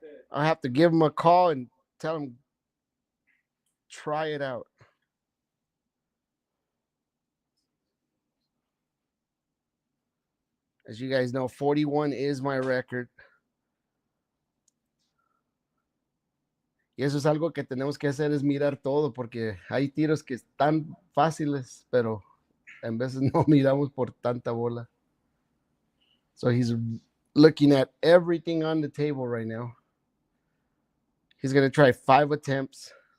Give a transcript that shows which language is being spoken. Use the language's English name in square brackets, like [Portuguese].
[English] I'll have to give him a call and tell him, try it out. As you guys know, 41 is my record. [Spanish] Y eso es algo que tenemos que hacer, es mirar todo, porque hay tiros que están fáciles, pero en veces no miramos por tanta bola. [English] So he's looking at everything on the table right now. He's going to try 5 attempts.